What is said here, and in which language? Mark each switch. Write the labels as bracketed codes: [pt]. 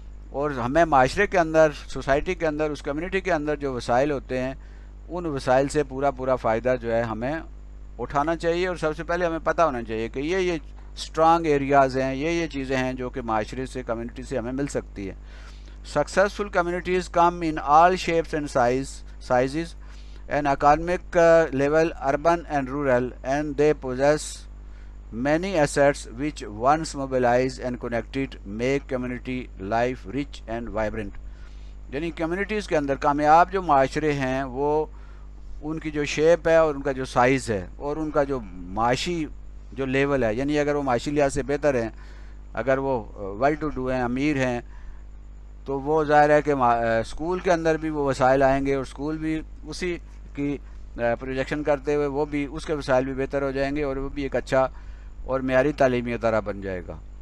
[ur] اور ہمیں معاشرے کے اندر، سوسائٹی کے اندر، اس کمیونٹی کے اندر جو وسائل ہوتے ہیں ان وسائل سے پورا فائدہ جو ہے ہمیں اٹھانا چاہیے. اور سب سے پہلے ہمیں پتہ ہونا چاہیے کہ یہ اسٹرانگ ایریاز ہیں، یہ چیزیں ہیں جو کہ معاشرے سے، کمیونٹی سے ہمیں مل سکتی ہے. [en] Successful communities come in all shapes and sizes and economic level, urban and rural, and they possess many assets which once mobilized and connected make community life rich and vibrant. [ur] یعنی communities کے اندر کامیاب جو معاشرے ہیں وہ ان کی جو shape ہے، اور ان کا جو سائز ہے، اور ان کا جو معاشی جو لیول ہے، یعنی اگر وہ معاشی لحاظ سے بہتر ہیں، اگر وہ [en] well to do [ur] ہیں، امیر ہیں، تو وہ ظاہر ہے کہ اسکول کے اندر بھی وہ وسائل آئیں گے، اور اسکول بھی اسی کی پروجیکشن کرتے ہوئے وہ بھی اس کے وسائل بھی بہتر ہو جائیں گے، اور وہ بھی ایک اچھا اور معیاری تعلیمی ادارہ بن جائے گا.